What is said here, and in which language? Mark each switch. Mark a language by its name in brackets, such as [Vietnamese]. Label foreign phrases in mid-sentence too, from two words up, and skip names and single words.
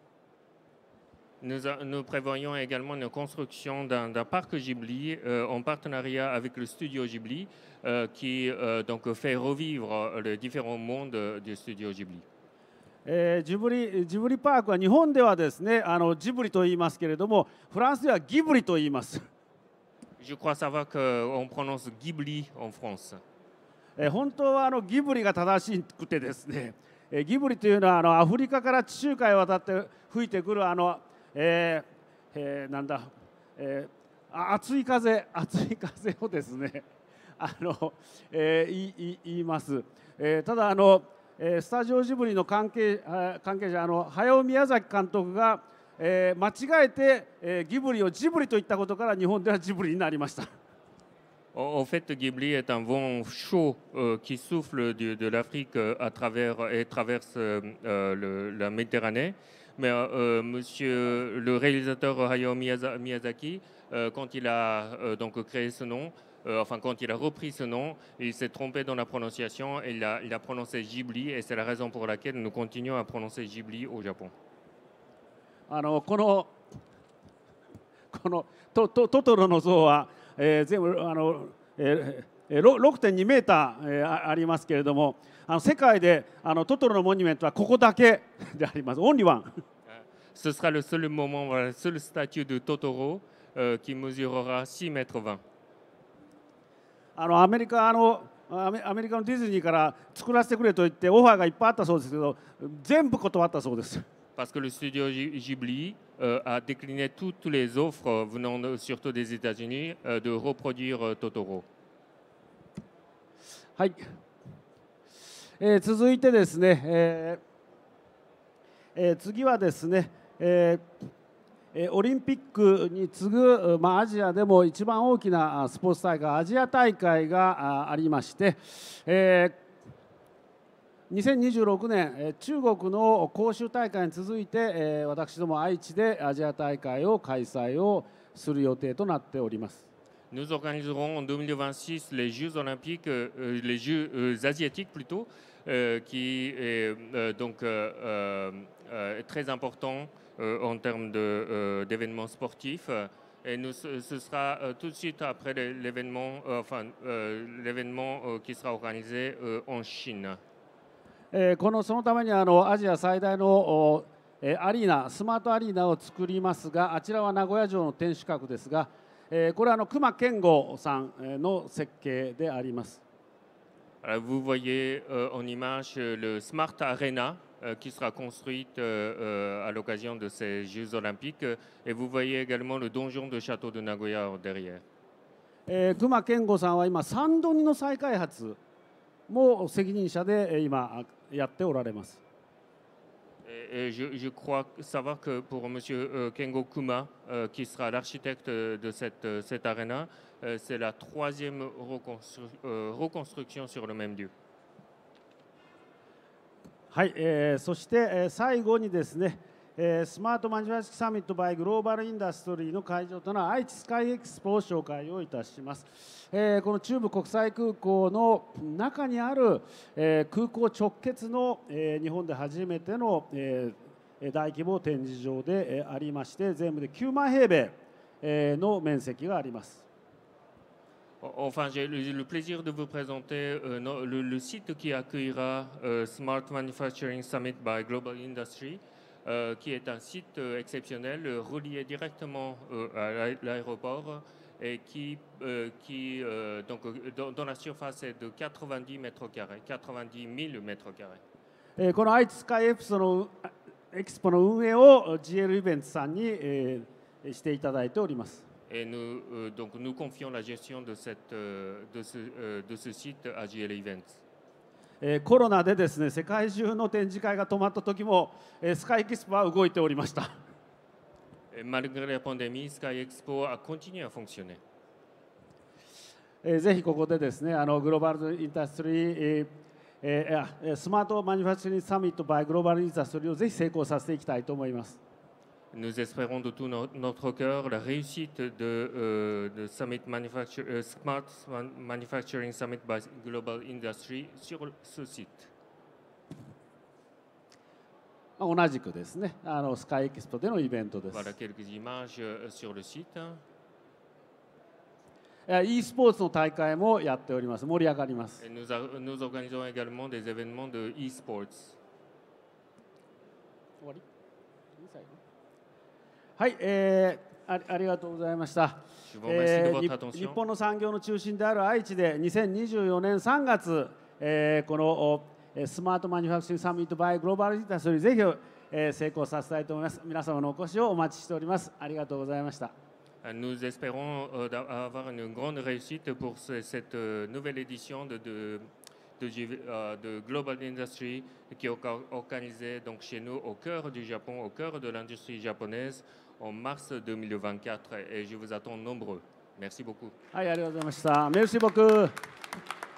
[French] Nous prévoyons également une construction d'un parc Ghibli en partenariat avec le studio Ghibli qui donc fait revivre les différents mondes du studio Ghibli. [Japanese] ジブリパークは日本ではですね、ジブリと言いますけれども、フランスではギブリと言います。 [French] Je crois savoir qu'on prononce Ghibli en France. [Japanese] 本当はギブリが正しくてですね、ギブリというのはアフリカから地中海を渡って吹いてくるなんだ、熱い風をですね言います。ただスタジオジブリの関係者hayao Miyazaki監督が間違えてギブリをジブリと言ったことから日本ではジブリになりました。 [French] En fait, Ghibli est un vent chaud qui souffle de l'Afrique et traverse la Méditerranée. Mais monsieur le réalisateur Hayao Miyazaki, quand il a donc créé ce nom, enfin quand il a repris ce nom, il s'est trompé dans la prononciation et il a prononcé Ghibli et c'est la raison pour laquelle nous continuons à prononcer Ghibli au Japon. [Japanese] このこのトトロの像は、全部6.2 メーター、ありますけれども、世界でトトロのモニュメントはここだけであります。 [English] only one. [French] Ce sera le seul moment, voilà, la seule statue de Totoro qui mesurera 6,20 mètres. [Japanese] アメリカのディズニーから作らせてくれと言ってオファーがいっぱいあったそうですけど、全部断ったそうです。 [French] Parce que le studio Ghibli a décliné toutes les offres venant surtout des États-Unis de reproduire Totoro. [Japanese] はい。続いてですね、次はですね、オリンピックに次ぐ、アジアでも一番大きなスポーツ大会、アジア大会がありまして、2026年、中国の杭州大会に続いて、私ども愛知でアジア大会を開催をする予定となっております。 [French] Nous organiserons en 2026 les Jeux olympiques, les Jeux asiatiques plutôt, qui est donc très important en termes d'événements sportifs. Et ce sera tout de suite après l'événement, qui sera organisé en Chine. [Japanese] そのためにアジア最大のアリーナ、スマートアリーナを作りますが、あちらは名古屋城の天守閣ですが、これは隈研吾さんの設計であります。 [French] Vous voyez en image le Smart Arena qui sera construite à l'occasion de ces Jeux olympiques, et vous voyez également le donjon de château de Nagoya derrière. [Japanese] 隈研吾さんは今3度2の再開発も責任者で今やっておられます。 [French] Et je crois savoir que pour M. Kengo Kuma, qui sera l'architecte de cette arena, c'est la troisième reconstruction sur le même lieu. [Japanese] はい、そして、最後にですね、スマートマニュファクチャリングサミット by グローバルインダストリーの会場となる愛知スカイエクスポを紹介をいたします。この中部国際空港の中にある、空港直結の、日本で初めての、大規模展示場で、ありまして、全部で9万平米、の面積があります。 [French] Enfin, j'ai le plaisir de vous présenter le site qui accueillera Smart Manufacturing Summit by Global Industry, qui est un site exceptionnel relié directement à l'aéroport et donc, dont la surface est de 90 mètres carrés, 90 000 mètres carrés. [Japanese] この愛知スカイエクスポの運営を GL イベントさんに、していただいております。 [French] Et donc nous confions la gestion de ce site à GL Events. [Japanese] コロナでですね、世界中の展示会が止まった時も、スカイエクスポは動いておりました。 [French] Malgré la pandémie, Sky Expo a continué à fonctionner. [Japanese] ぜひここでですね、グローバルインダストリー、スマートマニュファクチャリングサミット by グローバルインダストリーをぜひ成功させていきたいと思います。 Nous espérons de tout notre cœur la réussite de Smart Manufacturing Summit by Global Industry sur ce site. 同じくですね、スカイエクスポでのイベントです。 [French] Voilà quelques images sur le site. [Japanese] e スポーツの大会もやっております。盛り上がります。 [French] Et nous organisons également des événements de e-sports. [Japanese] 終わり？はい、ありがとうございました。日本の産業の中心である愛知で2024年3月、このスマートマニュファクチャリングサミット by グローバルインダストリーぜひ、成功させたいと思います。皆様のお越しをお待ちしております。ありがとうございました。 [French] Nous espérons avoir une grande réussite pour cette nouvelle édition de Global Industry qui est organisée donc chez nous au cœur du Japon, au cœur de l'industrie japonaise en mars 2024 et je vous attends nombreux. Merci beaucoup. [Japanese] はい、ありがとうございました。 [French] Merci beaucoup.